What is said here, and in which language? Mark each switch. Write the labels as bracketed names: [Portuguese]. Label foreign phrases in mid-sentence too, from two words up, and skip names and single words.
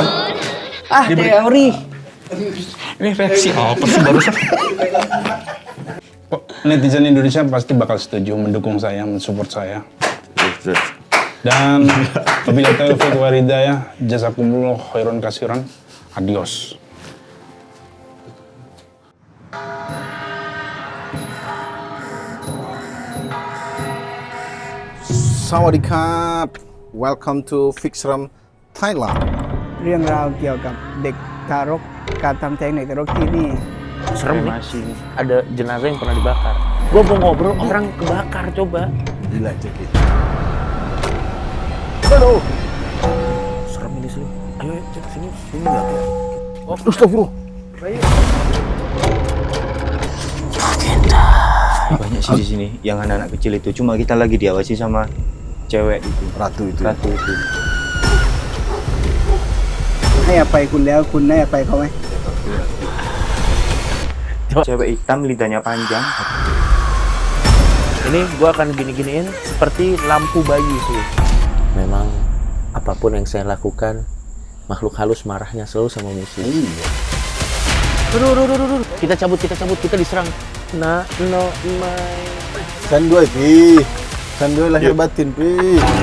[Indonesian] Teori. Ini reaksi apa sih barusan? Netizen Indonesia pasti bakal setuju, mendukung saya, mensupport saya. [Arabic] Dan وبالله التوفيق والهداية، جزاكم الله خيرا كثيرا. [Indonesian] Adios. [English] Sawadikap Welcome to Fixram Thailand [Thai] เรื่องราวเกี่ยวกับเด็กทารกการทำแท้งเด็กทารกที่นี่ [Indonesian] Serem nih. Masih ada jenazah yang pernah dibakar. Gua mau ngobrol orang kebakar coba. Gila jadi Aduh. Serem ini sih. Ayo cek sini enggak. Oh, astagfirullah. Banyak sih di sini yang anak-anak kecil itu, cuma kita lagi diawasi sama cewek itu, Ratu itu ratu itu. [Thai] ให้อภัยคุณแล้วคุณให้อภัยเขาไหม [Indonesian] Cewek hitam lidahnya panjang. Ini gua akan gini-giniin seperti lampu bayi sih. Memang apapun yang saya lakukan, makhluk halus marahnya selalu sama musuh. Aduh. Kita cabut, kita diserang. [English] No, my. [Indonesian] Kan gue Pi Kan gue lahir batin Pi